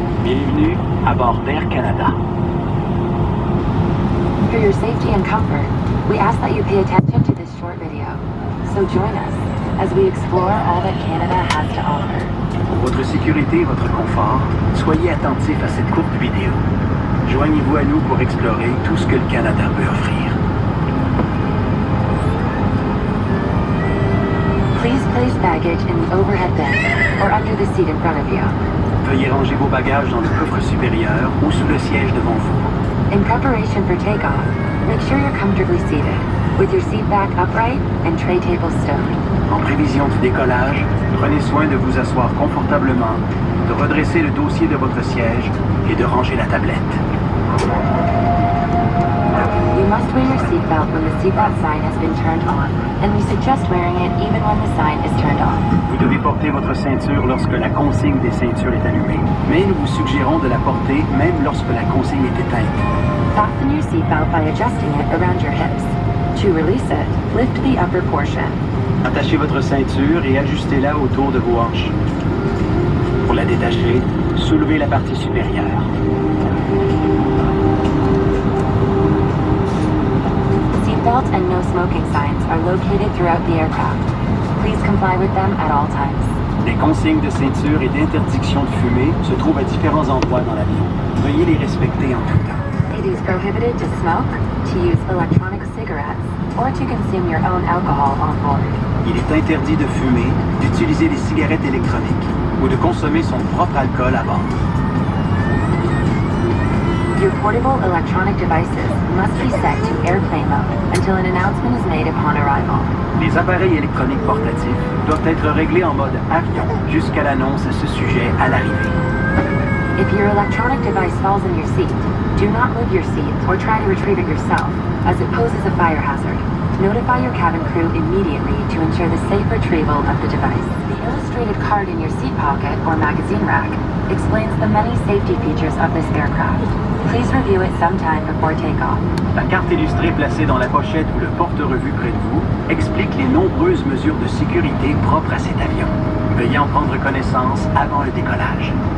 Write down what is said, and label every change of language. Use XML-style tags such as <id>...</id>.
<fr>Bienvenue à bord d'Air Canada.</fr> <en>For your safety and comfort, we ask that you pay attention to this short video. So join us as we explore all that Canada has to offer.</en> <fr>Pour votre sécurité et votre confort, soyez attentifs à cette courte vidéo. Joignez-vous à nous pour explorer tout ce que le Canada peut offrir.</fr> <en>Please place baggage in the overhead bin or under the seat in front of you.</en> <fr>Veuillez ranger vos bagages dans le coffre supérieur ou sous le siège devant vous.</fr> <en>In preparation for takeoff, make sure you're comfortably seated, with your seat back upright and tray table stowed.</en> <fr>En prévision du décollage, prenez soin de vous asseoir confortablement, de redresser le dossier de votre siège et de ranger la tablette.</fr> <en>You must wear your seatbelt when the seatbelt sign has been turned on, and we suggest wearing it even when the sign is turned off.</en> <fr>Vous devez porter votre ceinture lorsque la consigne des ceintures est allumée, mais nous vous suggérons de la porter même lorsque la consigne est éteinte.</fr> <en>Fasten your seatbelt by adjusting it around your hips. To release it, lift the upper portion.</en> <fr>Attachez votre ceinture et ajustez-la autour de vos hanches. Pour la détacher, soulevez la partie supérieure.</fr> <en>Seatbelt and no smoking signs are located throughout the aircraft. Please comply with them at all times.</en> <fr>Les consignes de ceinture et d'interdiction de fumer se trouvent à différents endroits dans l'avion. Veuillez les respecter en tout temps.</fr> <en>It is prohibited to smoke, to use electronic cigarettes, or to consume your own alcohol on board.</en> <fr>Il est interdit de fumer, d'utiliser des cigarettes électroniques ou de consommer son propre alcool à bord.</fr> <en>Your portable electronic devices must be set to airplane mode until an announcement is made upon arrival.</en> <fr>Les appareils électroniques portatifs doivent être réglés en mode avion jusqu'à l'annonce à ce sujet à l'arrivée.</fr> <en>If your electronic device falls in your seat, do not move your seat or try to retrieve it yourself, as it poses a fire hazard. Notify your cabin crew immediately to ensure the safe retrieval of the device. The illustrated card in your seat pocket or magazine rack explains the many safety features of this aircraft. Please review it sometime before takeoff.</en> <fr>La carte illustrée placée dans la pochette ou le porte-revue près de vous explique les nombreuses mesures de sécurité propres à cet avion. Veuillez en prendre connaissance avant le décollage.</fr>